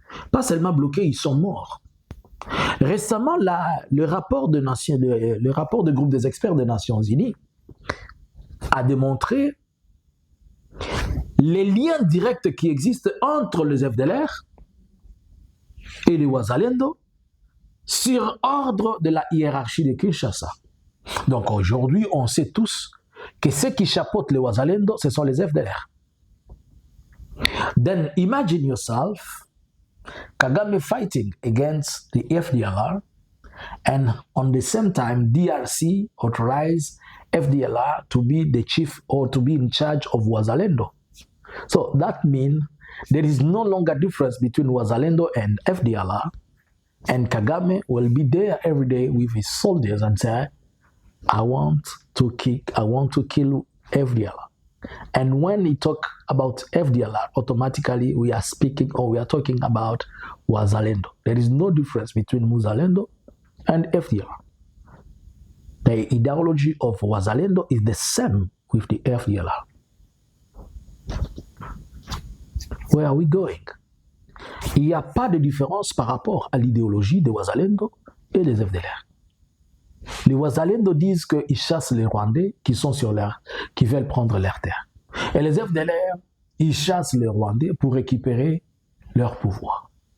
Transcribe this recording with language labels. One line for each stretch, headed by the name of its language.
French: Pas seulement bloqués, ils sont morts. Récemment, le rapport de groupe des experts des Nations Unies a démontré les liens directs qui existent entre les FDLR et les Wazalendo sur ordre de la hiérarchie de Kinshasa. Donc aujourd'hui, on sait tous que ceux qui chapeautent les Wazalendo, ce sont les FDLR.
English: Then imagine yourself, Kagame fighting against the FDLR, and on the same time, DRC authorized FDLR to be the chief or to be in charge of Wazalendo. So that means there is no longer difference between Wazalendo and FDLR. And Kagame will be there every day with his soldiers and say, I want to kill FDLR. And when he talk about FDLR, automatically we are speaking or we are talking about Wazalendo. There is no difference between Muzalendo and FDLR. The ideology of Wazalendo is the same with the FDLR. Where are we going?
French: Il n'y a pas de différence par rapport à l'idéologie des Wazalendo et des FDLR. Les Wazalendo disent qu'ils chassent les Rwandais qui veulent prendre leur terre. Et les FDLR, ils chassent les Rwandais pour récupérer leur pouvoir.